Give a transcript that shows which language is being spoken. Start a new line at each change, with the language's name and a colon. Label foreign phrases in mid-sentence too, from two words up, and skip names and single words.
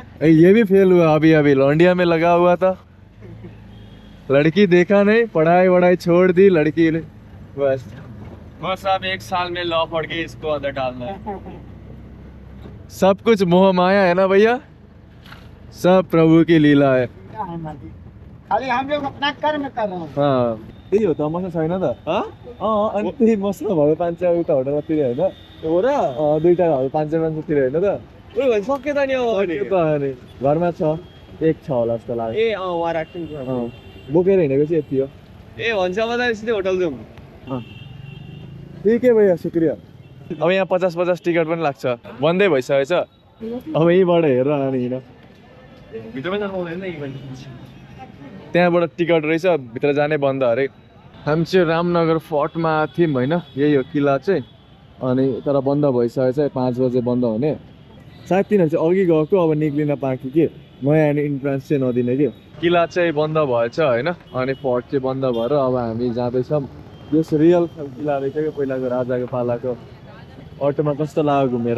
Hindi: ये भी फेल हुआ अभी लौंडिया में लगा हुआ था लड़की देखा नहीं पढ़ाई वढ़ाई छोड़ दी लड़की ने बस अब 1 साल में लॉ पढ़ के इसको अंदर डालना है सब कुछ मोह माया है ना भैया सब प्रभु की लीला है खाली हम लोग अपना कर्म कर रहे हैं
Nepali: त्यही हो त मसँग छैन त अनि त्यही मसँग भयो 500 उता होटलतिर होइन हो र दुईटा 500 तिर होइन त सक्यो त नि अनि घरमा छ एक छ होला जस्तो लाग्यो ए वहाँ राख्छौँ बोकेर हिँडेको चाहिँ यति हो ए हुन्छ अब त सिधै होटल जाउँ
Hindi: ठीक है भैया शुक्रिया
Nepali: अब यहाँ 50-50 टिकट पनि लाग्छ बन्दै भइसकेको छ अब यहीँबाट हेरेर अनि हिँड भित्रमा जानु पाउँदैन इभेन्ट त्यहाँबाट टिकट रहेछ भित्र जाने बन्द अरे हामी चाहिँ रामनगर फोर्टमा थियौँ होइन यही हो किल्ला चाहिँ अनि तर बन्द भइसकेको छ 5 बजे बन्द हुने सायद तिनीहरू चाहिँ अघि गएको अब निक्लिन पाएको कि नयाँ इन्ट्रान्स चाहिँ नदिने कि किल्ला चाहिँ बन्द भएछ होइन अनि फोर्ट चाहिँ बन्द भएर अब हामी जाँदैछौँ यस रियल किल्ला रहेछ कि पहिलाको राजाको पालाको अटोमा कस्तो लाग्यो घुमेर